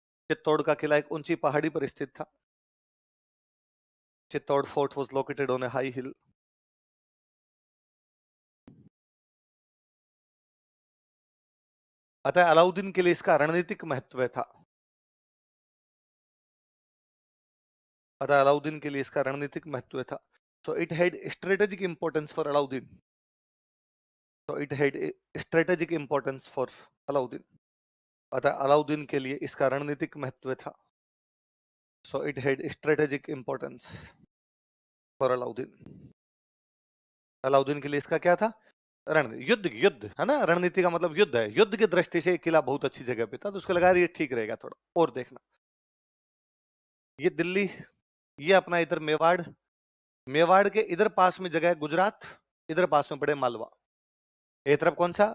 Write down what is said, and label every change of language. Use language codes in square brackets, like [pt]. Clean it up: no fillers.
[hi] चित्तौड़ का किला एक ऊंची पहाड़ी पर स्थित था। [en] Chittor fort was located on a high hill. [hi] अतः अलाउद्दीन के लिए इसका रणनीतिक महत्व था। अतः अलाउद्दीन के लिए इसका रणनीतिक महत्व था। [en] So it had strategic importance for Alauddin. So it had strategic importance for Alauddin. [hi] अतः अलाउद्दीन के लिए इसका रणनीतिक महत्व था। [en] So it had strategic importance for Alauddin. [hi] Alauddin के लिए इसका क्या था? रण, युद्ध, युद्ध है ना, रणनीति का मतलब युद्ध है। युद्ध की दृष्टि से किला बहुत अच्छी जगह पे था, तो उसको लगा ये ठीक रहेगा थोड़ा और देखना। ये दिल्ली, ये अपना इधर मेवाड़, मेवाड़ के इधर पास में जगह है गुजरात, इधर पास में पड़े मालवा। एक तरफ कौन सा?